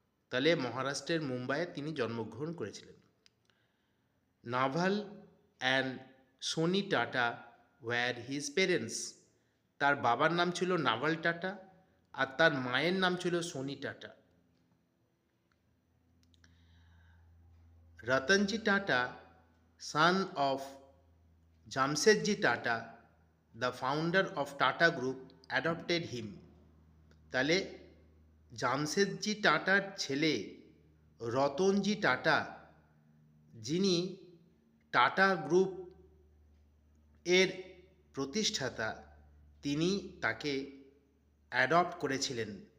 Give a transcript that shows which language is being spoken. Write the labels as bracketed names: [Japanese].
[Bangla] তাহলে মহারাষ্ট্রের মুম্বাইয়ে তিনি জন্মগ্রহণ করেছিলেন। [English] Naval and Sooni Tata were his parents, [Bangla] তার বাবার নাম ছিল নাভাল টাটা আর তার মায়ের নাম ছিল Sony tata. [English] Ratanji Tata, son of Jamsetji Tata, the founder of Tata Group, adopted him. [Bangla] তাহলে জামশেদজি টাটার ছেলে রতনজি টাটা, যিনি টাটা গ্রুপ এর প্রতিষ্ঠাতা, তিনি তাকে অ্যাডপ্ট করেছিলেন।